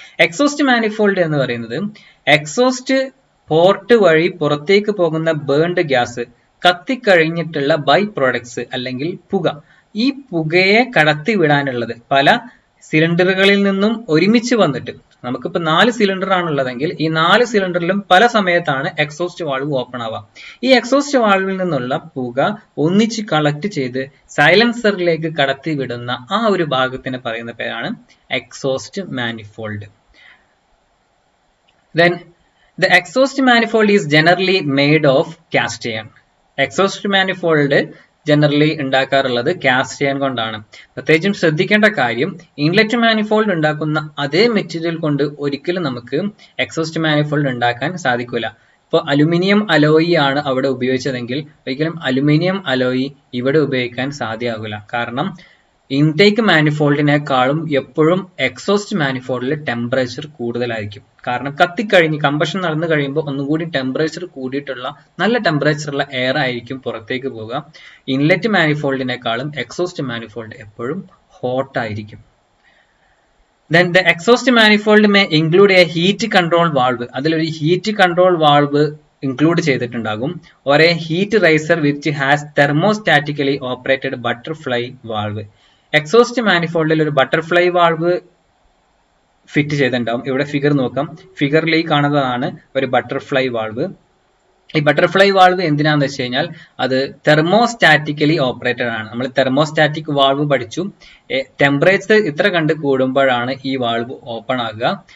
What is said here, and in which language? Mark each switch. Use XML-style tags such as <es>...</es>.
<ml>Exhaust manifold എന്ന് പറയുന്നത് exhaust port വഴി പുറത്തേക്ക് പോകുന്ന ബേൺഡ് ഗ്യാസ്, കത്തിക്കഴിഞ്ഞിട്ടുള്ള ബൈ പ്രോഡക്ട്സ് അല്ലെങ്കിൽ പുക, ഈ പുകയെ കടത്തി വിടാനുള്ളത് പല സിലിണ്ടറുകളിൽ നിന്നും ഒരുമിച്ച് വന്നിട്ട്, നമുക്കിപ്പോൾ 4 സിലിണ്ടർ ആണുള്ളതെങ്കിൽ ഈ 4 സിലിണ്ടറിലും പല സമയത്താണ് എക്സോസ്റ്റ് വാൾവ് ഓപ്പൺ ആവുക. ഈ എക്സോസ്റ്റ് വാൾവിൽ നിന്നുള്ള പുക ഒന്നിച്ച് കളക്ട് ചെയ്ത് സൈലൻസറിലേക്ക് കടത്തി വിടുന്ന ആ ഒരു ഭാഗത്തിന് പറയുന്ന പേരാണ് exhaust manifold.</ml> <en>Then the exhaust manifold is generally made of cast iron.</en> <ml>Exhaust manifold generally ഉണ്ടാക്കാറുള്ളത് കാസ്റ്റ് അയൺ കൊണ്ടാണ്. പ്രത്യേകിച്ചും ശ്രദ്ധിക്കേണ്ട കാര്യം, ഇൻലെറ്റ് മാനിഫോൾഡ് ഉണ്ടാക്കുന്ന അതേ മെറ്റീരിയൽ കൊണ്ട് ഒരിക്കലും നമുക്ക് എക്സോസ്റ്റ് മാനിഫോൾഡ് ഉണ്ടാക്കാൻ സാധിക്കില്ല. ഇപ്പോൾ അലുമിനിയം അലോയി ആണ് അവിടെ ഉപയോഗിച്ചതെങ്കിൽ ഒരിക്കലും അലുമിനിയം അലോയി ഇവിടെ ഉപയോഗിക്കാൻ സാധ്യമാകില്ല. കാരണം ഇൻടേക്ക് മാനിഫോൾഡിനേക്കാളും എപ്പോഴും എക്സോസ്റ്റ് മാനിഫോൾഡിൽ ടെമ്പറേച്ചർ കൂടുതലായിരിക്കും. കാരണം കത്തിക്കഴിഞ്ഞ് കമ്പഷൻ നടന്നു കഴിയുമ്പോൾ ഒന്നുകൂടി ടെമ്പറേച്ചർ കൂടിയിട്ടുള്ള നല്ല ടെമ്പറേച്ചറുള്ള എയർ ആയിരിക്കും പുറത്തേക്ക് പോകുക. ഇൻലെറ്റ് മാനിഫോൾഡിനേക്കാളും എക്സോസ്റ്റ് മാനിഫോൾഡ് എപ്പോഴും ഹോട്ട് ആയിരിക്കും.</ml> <en>Then the exhaust manifold may include a heat control valve.</en> <ml>അതിലൊരു ഹീറ്റ് കൺട്രോൾ വാൾവ് ഇൻക്ലൂഡ് ചെയ്തിട്ടുണ്ടാകും.</ml> <en>or a heat riser which has thermostatically operated butterfly valve.</en> <ml>Exhaust മാനിഫോൾഡിൽ ഒരു ബട്ടർഫ്ലൈ വാൾവ് ഫിറ്റ് ചെയ്തിട്ടുണ്ടാവും. ഇവിടെ figure നോക്കാം, ഫിഗറിൽ ഈ കാണുന്നതാണ് ഒരു ബട്ടർഫ്ലൈ വാൾവ്. ഈ ബട്ടർഫ്ലൈ വാൾവ് എന്തിനാന്ന് വെച്ച് കഴിഞ്ഞാൽ അത് തെർമോസ്റ്റാറ്റിക്കലി ഓപ്പറേറ്റഡ് ആണ്. നമ്മൾ തെർമോസ്റ്റാറ്റിക് വാൾവ് പഠിച്ചു. ടെമ്പറേച്ചർ ഇത്ര കണ്ട് കൂടുമ്പോഴാണ് ഈ വാൾവ് ഓപ്പൺ ആകുക.</ml>